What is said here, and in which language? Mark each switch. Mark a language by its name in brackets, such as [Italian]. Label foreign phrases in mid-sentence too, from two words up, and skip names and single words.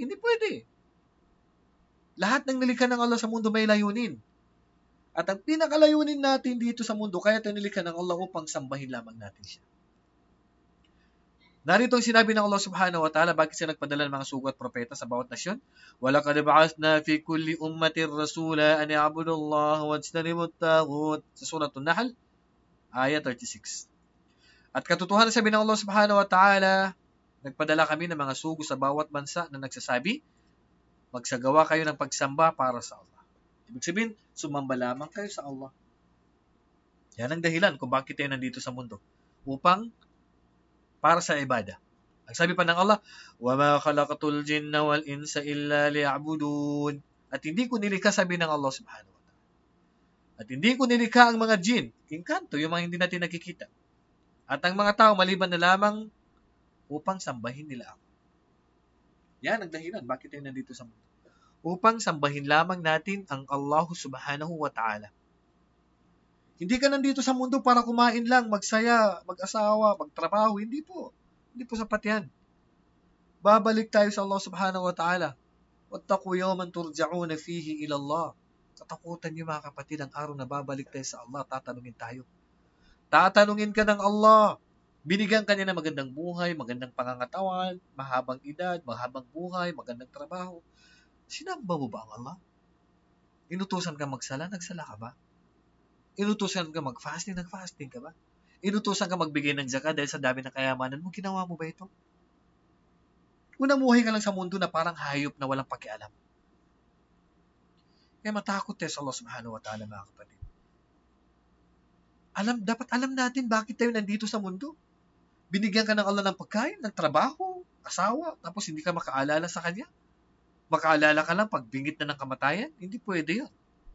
[Filipino] Hindi pwede. Lahat ng nilikha ng Allah sa mundo may layunin. At ang pinakalayunin natin dito sa mundo, kaya tayo nilikha ng Allah upang sambahin lamang natin siya. Narito ang sinabi ng Allah [Arabic] سبحانه وتعالى, [Filipino] bakit siya nagpadala ng mga sugo at propeta sa bawat nasyon? [Arabic] وَلَقَدْ بَعَثْنَا فِي كُلِّ أُمَّةٍ رَسُولًا أَنِ اعْبُدُوا اللَّهَ وَاجْتَنِبُوا الطَّاغُوتَ [Filipino] sa Suratul Nahl, ayat 36. At katotohanan sabi ng Allah [Arabic] سبحانه وتعالى, [Filipino] nagpadala kami ng mga sugo sa bawat bansa na nagsasabi, magsagawa kayo ng pagsamba para sa Allah. Ibig sabihin, sumamba lamang kayo sa Allah. Yan ang dahilan kung bakit tayo nandito sa mundo. Upang para sa ibada. Ang sabi pa ng Allah, [Arabic] وَمَا خَلَقَتُ الْجِنَّ وَالْإِنسَ إِلَّا لِيَعْبُدُونَ. [Filipino] At hindi ko nilikha, sabi ng Allah [Arabic] سبحانه وتعالى. [Filipino] At hindi ko nilikha ang mga jin, inkanto, yung mga hindi natin nakikita. At ang mga tao, maliban na lamang upang sambahin nila ako. Yan ang dahilan, bakit tayo nandito sa mundo. Upang sambahin lamang natin ang Allah [Arabic] سبحانه وتعالى. [Filipino] Hindi ka nandito sa mundo para kumain lang, magsaya, mag-asawa, magtrabaho. Hindi po. Hindi po sapat yan. Babalik tayo sa Allah [Arabic] سبحانه وتعالى. وَاتَّقُوا يَوْمًا تُرْجَعُونَ فِيهِ إِلَى اللَّهِ. [Filipino] Katakutan niyo, mga kapatid, ang araw na babalik tayo sa Allah, tatanungin tayo. Tatanungin ka ng Allah. Binigyan ka niya ng magandang buhay, magandang pangangatawan, mahabang edad, mahabang buhay, magandang trabaho. Sinamba mo ba ang Allah? Inutusan ka magsala, nagsala ka ba? Inutusan ka mag-fasting, nag-fasting ka ba? Inutusan ka magbigay ng zakat dahil sa dami ng kayamanan mo, ginawa mo ba ito? Unamuhay ka lang sa mundo na parang hayop na walang pakialam. Kaya matakot tayo sa Allah [Arabic] سبحانه وتعالى, [Filipino] mga kapatid. Dapat alam natin bakit tayo nandito sa mundo. Binigyan ka ng Allah ng pagkain, ng trabaho, asawa, tapos hindi ka makaalala sa Kanya. Makaalala ka lang pag bingit na ng kamatayan? Hindi pwede yun.